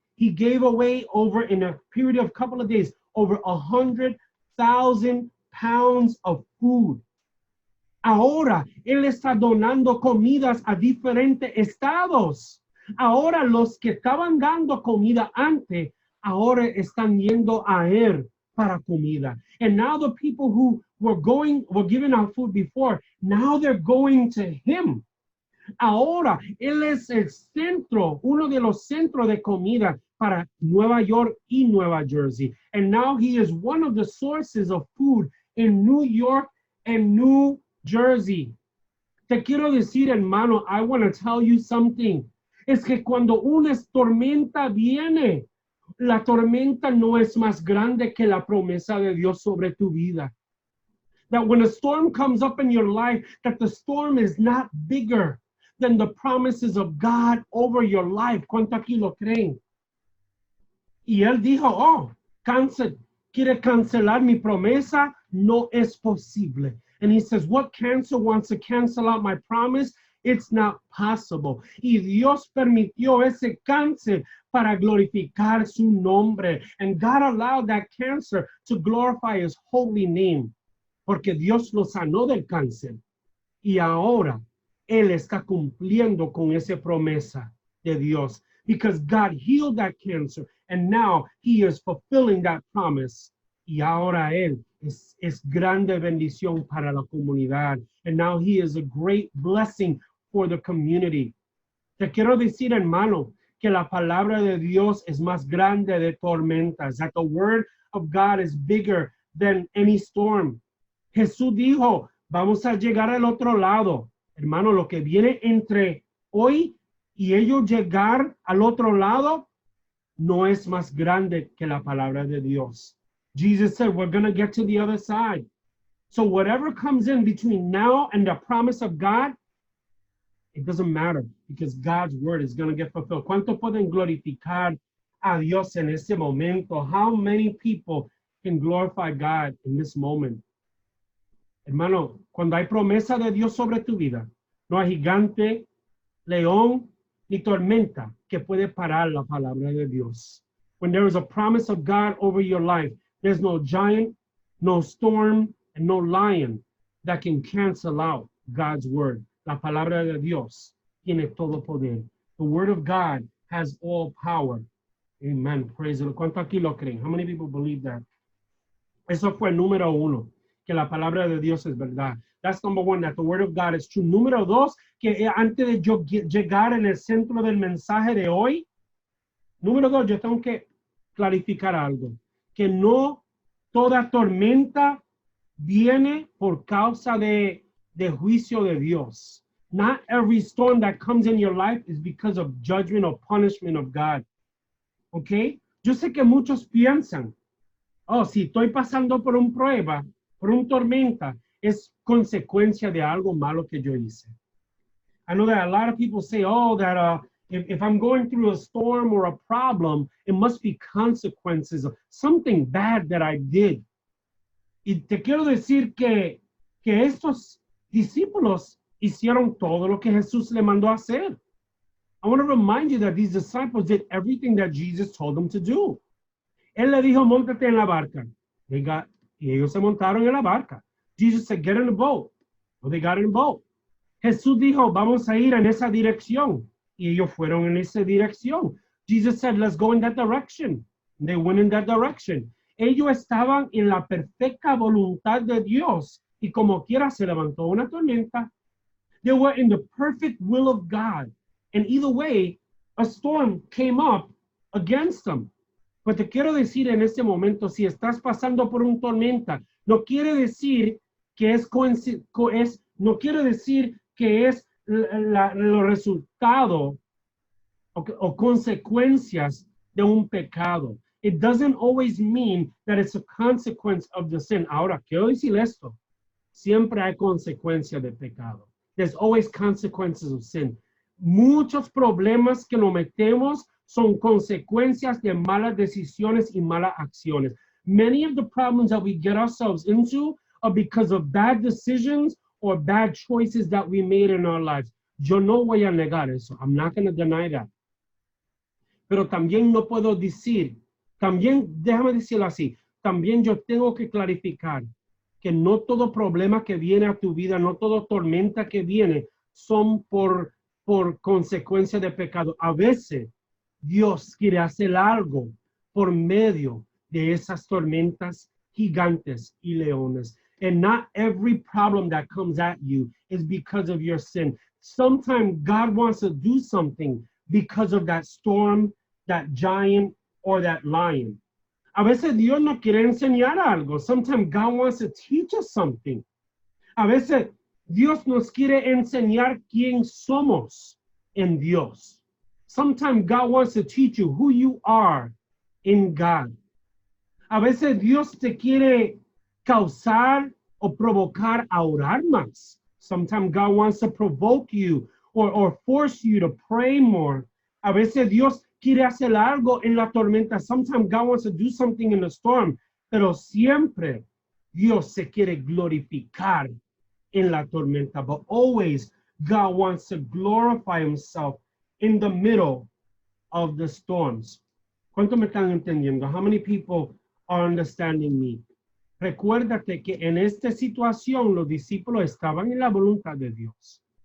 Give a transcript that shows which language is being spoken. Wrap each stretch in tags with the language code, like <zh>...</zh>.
<en>He gave away over, in a period of a couple of days, over 100,000 pounds of food.</en> <es>Ahora él está donando comidas a diferentes estados. Ahora los que estaban dando comida antes, ahora están yendo a él para comida.</es> <en>And now the people who were giving out food before, now they're going to him.</en> <es>Ahora él es el centro, uno de los centros de comida para Nueva York y Nueva Jersey.</es> <en>And now he is one of the sources of food in New York and New Jersey.</en> <es>Te quiero decir, hermano,</es> <en>I want to tell you something.</en> <es>Es que cuando una tormenta viene, la tormenta no es más grande que la promesa de Dios sobre tu vida.</es> <en>That when a storm comes up in your life, that the storm is not bigger than the promises of God over your life.</en> <es>¿Cuánto aquí lo creen? Y él dijo, oh, quiere cancelar mi promesa? No es posible.</es> <en>And he says, what cancer wants to cancel out my promise? It's not possible.</en> <es>Y Dios permitió ese cáncer para glorificar su nombre.</es> <en>And God allowed that cancer to glorify his holy name.</en> <es>Porque Dios lo sanó del cáncer. Y ahora él está cumpliendo con esa promesa de Dios.</es> <en>Because God healed that cancer. And now he is fulfilling that promise.</en> <es>Y ahora él es grande bendición para la comunidad.</es> <en>And now he is a great blessing for the community.</en> <es>Te quiero decir, hermano, que la palabra de Dios es más grande de tormentas.</es> <en>That the word of God is bigger than any storm.</en> <es>Jesús dijo, vamos a llegar al otro lado. Hermano, lo que viene entre hoy y ellos llegar al otro lado no es más grande que la palabra de Dios.</es> <en>Jesus said, we're going to get to the other side. So whatever comes in between now and the promise of God, it doesn't matter because God's word is going to get fulfilled.</en> <es>¿Cuánto pueden glorificar a Dios en este momento?</es> <en>How many people can glorify God in this moment?</en> <es>Hermano, cuando hay promesa de Dios sobre tu vida, no hay gigante, león, ni tormenta que puede parar la palabra de Dios.</es> <en>When there is a promise of God over your life, there's no giant, no storm, and no lion that can cancel out God's word.</en> <es>La palabra de Dios tiene todo poder.</es> <en>The word of God has all power. Amen. Praise the Lord.</en> <es>¿Cuánto aquí lo creen?</es> <en>How many people believe that?</en> <es>Eso fue el número uno, que la palabra de Dios es verdad.</es> <en>That's number one, that the word of God is true.</en> <es>Número dos, que antes de yo llegar en el centro del mensaje de hoy, número dos, yo tengo que clarificar algo. Que no toda tormenta viene por causa de juicio de Dios.</es> <en>Not every storm that comes in your life is because of judgment or punishment of God. ¿Ok?</en> <es>Yo sé que muchos piensan, oh, si estoy pasando por una prueba, por una tormenta, es consecuencia de algo malo que yo hice.</es> <en>I know that a lot of people say, oh, that if I'm going through a storm or a problem, it must be consequences of something bad that I did.</en> <es>Y te quiero decir que estos discípulos hicieron todo lo que Jesús le mandó a hacer.</es> <en>I want to remind you that these disciples did everything that Jesus told them to do.</en> <es>Él le dijo, móntate en la barca. Y ellos se montaron en la barca.</es> <en>Jesus said, get in the boat. So they got in the boat.</en> <es>Jesús dijo, vamos a ir en esa dirección. Y ellos fueron en esa dirección.</es> <en>Jesus said, let's go in that direction. And they went in that direction.</en> <es>Ellos estaban en la perfecta voluntad de Dios. Y como quiera se levantó una tormenta.</es> <en>They were in the perfect will of God. And either way, a storm came up against them.</en> <es>Pues te quiero decir en este momento, si estás pasando por una tormenta, no quiere decir que no quiere decir que es el resultado o consecuencias de un pecado.</es> <en>It doesn't always mean that it's a consequence of the sin.</en> <es>Ahora, quiero decir esto. Siempre hay consecuencia de pecado.</es> <en>There's always consequences of sin.</en> <es>Muchos problemas que nos metemos son consecuencias de malas decisiones y malas acciones.</es> <en>Many of the problems that we get ourselves into are because of bad decisions or bad choices that we made in our lives.</en> <es>Yo no voy a negar eso.</es> <en>I'm not going to deny that.</en> <es>Pero también no puedo decir, déjame decirlo así, también yo tengo que clarificar que no todo problema que viene a tu vida, no toda tormenta que viene son por consecuencia de pecado. A veces Dios quiere hacer algo por medio de esas tormentas gigantes y leones.</es> <en>And not every problem that comes at you is because of your sin. Sometimes God wants to do something because of that storm, that giant, or that lion.</en> <es>A veces Dios nos quiere enseñar algo.</es> <en>Sometimes God wants to teach us something.</en> <es>A veces Dios nos quiere enseñar quién somos en Dios.</es> <en>Sometimes God wants to teach you who you are in God.</en> <es>A veces Dios te quiere causar o provocar a orar más.</es> <en>Sometimes God wants to provoke you or force you to pray more.</en> <es>A veces Dios quiere hacer algo en la tormenta.</es> <en>Sometimes God wants to do something in the storm.</en> <es>Pero siempre Dios se quiere glorificar en la tormenta.</es> <en>But always God wants to glorify himself in the middle of the storms.</en> <es>¿Cuánto me están entendiendo?</es> <en>How many people are understanding me?</en> <es>Recuérdate que en esta situación los discípulos estaban en la voluntad de Dios.</es>